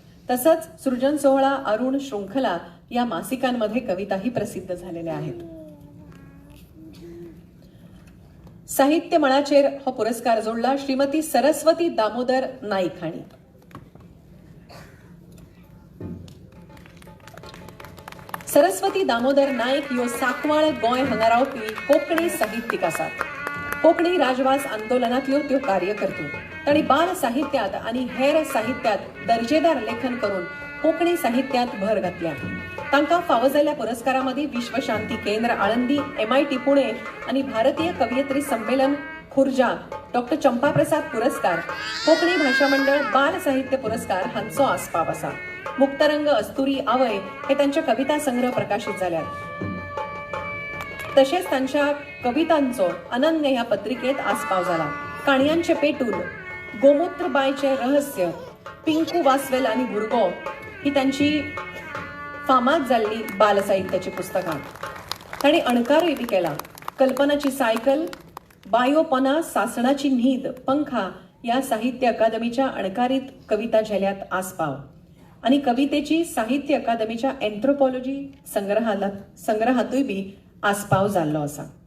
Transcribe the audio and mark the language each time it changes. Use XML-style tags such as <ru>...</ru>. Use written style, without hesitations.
<mr>तसंच सृजन सोहळा, अरुण, शृंखला या मासिकांमध्ये कविताही प्रसिद्ध झालेल्या आहेत।</mr> <gom>साहित्य मळाचेर हा पुरस्कार जोडला श्रीमती सरस्वती दामोदर नाईक हाणी। सरस्वती दामोदर नाईक ह्यो साकवाळ गोंय हांगा रावपी कोंकणी साहित्यीक आसात। कोंकणी राजवास आंदोलनांतल्यो त्यो कार्यकर्तो। तांणी बाल साहित्यात आणि हेर साहित्यात दर्जेदार लेखन करून कोंकणी साहित्यात भर घातल्या. तांकां फावो जाल्ल्या पुरस्कारांमदी विश्व शांती केंद्र आळंदी, MIT पुणे आणि भारतीय कवयित्री संमेलन खुर्जा, डॉक्टर चंपा प्रसाद पुरस्कार, कोंकणी भाषा मंडळ बाल साहित्य पुरस्कार हांचो आस्पाव आसा. मुक्तरंग, अस्तुरी, आवय हे तांचे कविता संग्रह प्रकाशित जाल्यात. तशेंच तांच्या कवितांचो अनन्य ह्या पत्रिकेत आस्पाव जाला. काणयांचे पेटूल, गोमूत्रबायचे रहस्य, पिंकू वासवेल आणि भुरगो ही तांची फामाद जाल्ली बाल साहित्याची पुस्तकां. तांणी अणकारूय बी केला. कल्पनाची सायकल, बायोपना, सासणाची न्हीद, पंखा या साहित्य अकादमीच्या अणकारीत कविता झेल्यात आस्पाव आणि कवितेची साहित्य अकादमीच्या एन्थ्रोपॉलॉजी संग्रहातूय बी आस्पाव जाल्लो आसा.</gom>